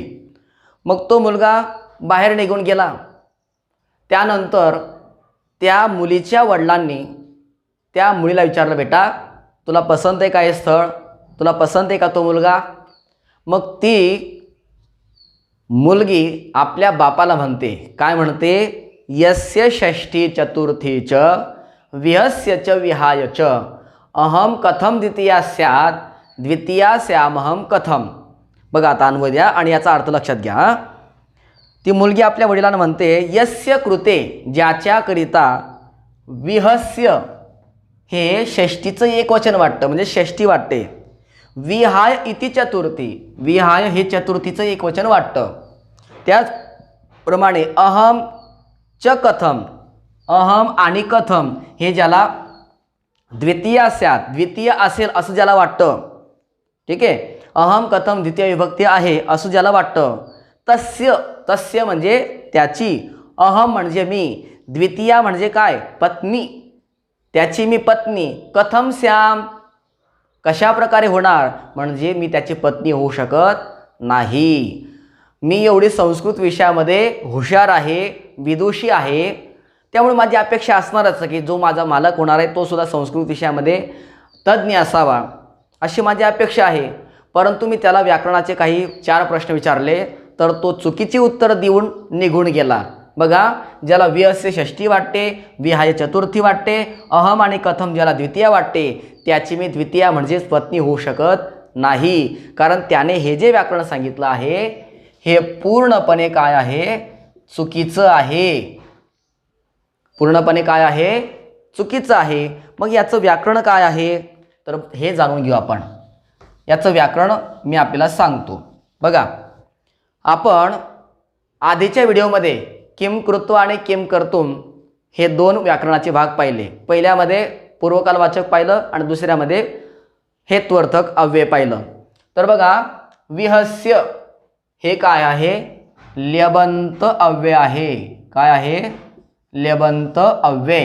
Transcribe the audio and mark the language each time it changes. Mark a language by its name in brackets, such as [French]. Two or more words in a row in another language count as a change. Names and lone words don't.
[Marathi] मग तो मुलगा बाहेर निघून गेला. त्यानंतर त्या मुलीच्या वडिलांनी त्या मुलीला विचारलं बेटा तुला पसंत आहे का हे स्थळ? तुला पसंत आहे का तो मुलगा? मग ती मुलगी आपल्या बापाला म्हणते काय म्हणते? [Sanskrit] यस्य षष्ठी चतुर्थी च विहस्य च विहाय च अहम कथम द्वितीया स्यात् द्वितीया स्यामहम कथम. [Marathi] बघा आता अन्वय द्या आणि याचा अर्थ लक्षात घ्या. ती मुलगी आपल्या वडिलांना म्हणते [Sanskrit] यस्य कृते [Marathi] ज्याच्याकरिता विहस्य हे षष्टीचं एक वचन वाटतं म्हणजे षष्ठी वाटते. [Sanskrit] विहाय इति [Marathi] चतुर्थी विहाय हे चतुर्थीचं एक वचन वाटतं. त्याचप्रमाणे [Sanskrit] अहम च कथम [Marathi] अहम आणि कथम हे ज्याला [Sanskrit] द्वितीय स्यात् [Marathi] द्वितीय असेल असं ज्याला वाटतं. ठीक आहे. [Sanskrit] अहम कथम [Marathi] द्वितीय विभक्ती आहे असं ज्याला वाटतं. [Sanskrit] तस्य तस्य [Marathi] म्हणजे त्याची. अहम म्हणजे मी. द्वितीया म्हणजे काय? पत्नी. त्याची मी पत्नी. [Sanskrit] कथम श्याम [Marathi] कशा प्रकारे होणार? म्हणजे मी त्याची पत्नी होऊ शकत नाही. मी एवढी संस्कृत विषयामध्ये हुशार आहे, विदुषी आहे, त्यामुळे माझी अपेक्षा असणारच की जो माझा मालक होणार आहे तो सुद्धा संस्कृत विषयामध्ये तज्ज्ञ असावा अशी माझी अपेक्षा आहे. परंतु मी त्याला व्याकरणाचे काही 4 प्रश्न विचारले तर तो चुकीची उत्तर देऊन निघून गेला. बघा ज्याला विहस्य षष्ठी वाटते, विहाय चतुर्थी वाटते, अहम आणि कथम ज्याला द्वितीय वाटते त्याची मी द्वितीय म्हणजेच पत्नी होऊ शकत नाही. कारण त्याने हे जे व्याकरण सांगितलं आहे हे पूर्णपणे काय आहे? चुकीचं आहे. पूर्णपणे काय आहे? चुकीचं आहे. मग याचं व्याकरण काय आहे तर हे जाणून घेऊ आपण. याचं व्याकरण मी आपल्याला सांगतो. बघा आपण आधीच्या व्हिडिओमध्ये [Sanskrit] किम कृत्वा [Marathi] आणि [Sanskrit] किम कर्तुम [Marathi] हे 2 व्याकरणाचे भाग पाहिले. पहिल्यामध्ये पूर्वकालवाचक पाहिलं आणि दुसऱ्यामध्ये हेत्वर्थक अव्यय पाहिलं. तर बघा विहस्य हे काय आहे? ल्यबंत अव्यय आहे. काय आहे? ल्यबंत अव्यय.